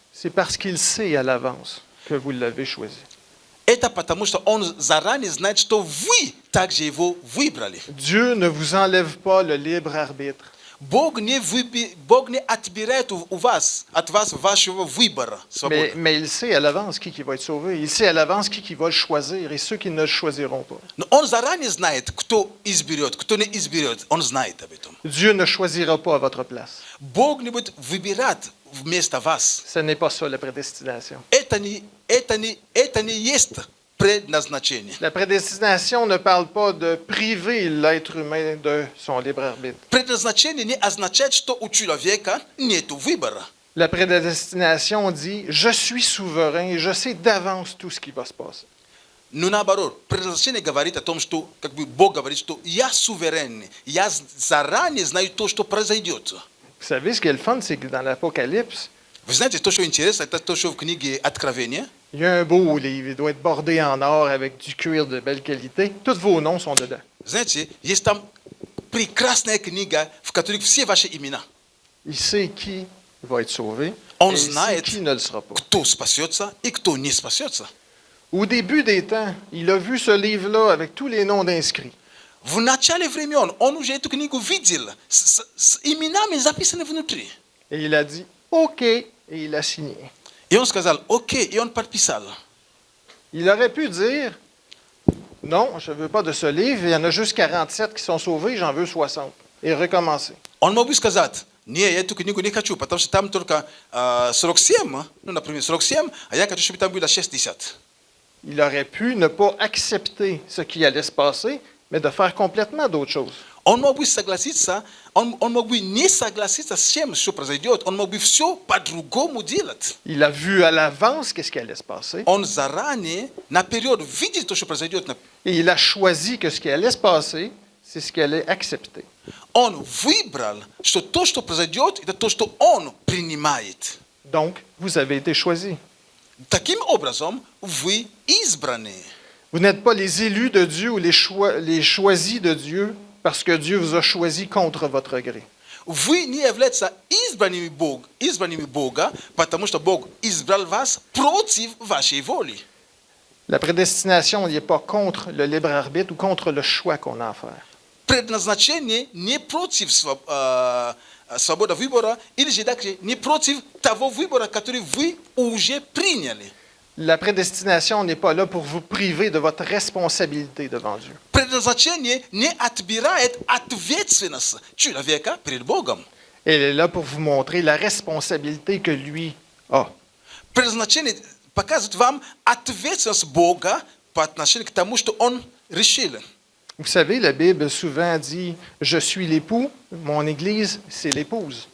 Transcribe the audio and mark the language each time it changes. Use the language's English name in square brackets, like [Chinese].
[French] c'est parce qu'il sait à l'avance que vous l'avez choisi. [Russian] это потому, что Он заранее знает, что вы также Его выбрали. [French] Dieu ne vous enlève pas le libre arbitre. [Russian] Бог не отбирает от вас вашего выбора, свободы. [French] Mais il sait à l'avance qui va être sauvé. Il sait à l'avance qui va le choisir et ceux qui ne le choisiront pas. [Russian] Но Он заранее знает, кто изберет, кто не изберет. Он знает об этом. [French] Dieu ne choisira pas à votre place. [Russian] Бог не будет выбирать вместо вас. [French] Ce n'est pas ça la prédestination. [Russian] Это не есть предназначение. [French] La prédestination ne parle pas de priver l'être humain de son libre arbitre. [Russian] Предназначение не означает, что у человека нет выбора. [French] La prédestination dit « Je suis souverain et je sais d'avance tout ce qui va se passer. [Russian] Но наоборот, предназначение говорит о том, что как бы Бог говорит, что я суверенный, я заранее знаю то, что произойдет. » [French] Vous savez, ce qui est le fun, c'est que dans l'Apocalypse, [Russian] Вы знаете, то, что интересно, это то, что в книге Откровения. [French] il y a un beau livre, il doit être bordé en or avec du cuir de belle qualité. Tous vos noms sont dedans. [Russian] Знаете, есть там прекрасная книга, в которой все ваши имена. [French] Il sait qui va être sauvé On et il sait [Russian] знает, [French] qui ne le sera pas. [Russian] кто спасется и кто не спасется. [French] Au début des temps, il a vu ce livre-là avec tous les noms d'inscrits. [Russian] В начале времен он уже эту книгу видел с именами записаны внутри. [French] Et il a dit « OK » et il a signé. [Russian] И он сказал «Окей», и он подписал. [French] Il aurait pu dire « Non, je ne veux pas de ce livre, il y en a juste 47 qui sont sauvés, j'en veux 60. » Et recommencer. [Russian] Он мог бы сказать «Не, я эту книгу не хочу, потому что там только 47, ну, например, 47, а я хочу, чтобы там было 60». [French] Il aurait pu ne pas accepter ce qui allait se passer, mais de faire complètement d'autres choses. [Russian] Он мог бы согласиться, он мог бы не согласиться с тем, что произойдет, он мог бы все по-другому делать. [French] Il a vu à l'avance qu'est-ce qui allait se passer. [Russian] Он заранее, наперед, видит то, что произойдет. [French] Et il a choisi que ce qui allait se passer, c'est ce qu'il allait accepter. [Russian] Он выбрал, что то, что произойдет, это то, что он принимает. [French] Donc, vous avez été choisi. [Russian] Таким образом, вы избраны. [French] Vous n'êtes pas les élus de Dieu ou les choisis de Dieu parce que Dieu vous a choisi contre votre gré. [Russian] Вы не являетесь избранными Бога, потому что Бог избрал вас против вашей воли. [French] La prédestination n'est pas contre le libre arbitre ou contre le choix qu'on a à faire. [Russian] Предназначение не против свободы выбора, или же также не против того выбора, который вы уже приняли. [French] La prédestination n'est pas là pour vous priver de votre responsabilité devant Dieu. [Russian] Предназначение не отбирает ответственность человека перед Богом. [French] Elle est là pour vous montrer la responsabilité que lui a. [Russian] Предназначение показывает вам ответственность Бога по отношению к тому, что Он решил. [French] Vous savez, la Bible souvent dit « Je suis l'époux, mon Église, c'est l'épouse